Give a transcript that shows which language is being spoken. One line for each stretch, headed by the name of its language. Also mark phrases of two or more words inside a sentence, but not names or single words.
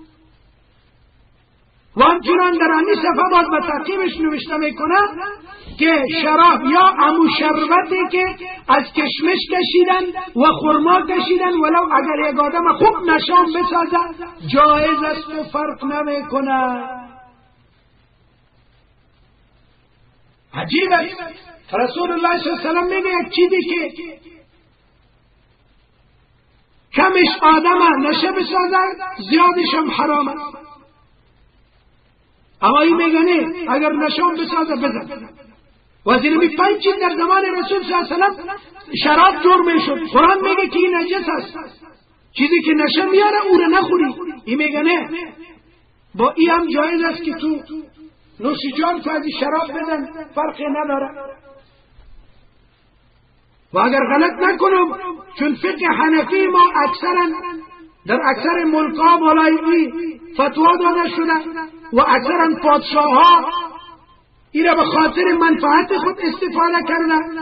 Persian: و همچنان در همین صفحه باز به ترتیبش نوشته میکنه که شراب یا امو شربتی که از کشمش کشیدن و خرما کشیدن ولو اگر یک آدم خوب نشام بسازه جایز است و فرق نمیکنه. عجیب است.
Arabic: رسول الله صلی اللہ علیہ وسلم
Persian: میگه یک چیزی که کمش آدم نشه بسازه زیادش هم حرام است. اما این میگه نه، اگر نشام بسازه بزن. و از این 5 چیز در زمان رسول
Arabic: صلی اللہ علیہ وسلم
Persian: شراب جور میشد. قرآن میگه که این نجس است، چیزی که نشه میاره او رو نخوری. این میگه نه، با این هم جایز است که تو نوشیجان تو از شراب بدن، فرقی نداره. و اگر غلط نکنم چون فقه حنفی ما اکثرا در اکثر ملکا بالایی فتوا داده شده و اکثرا پادشاه ها این را به خاطر منفعت خود استفاده کرده.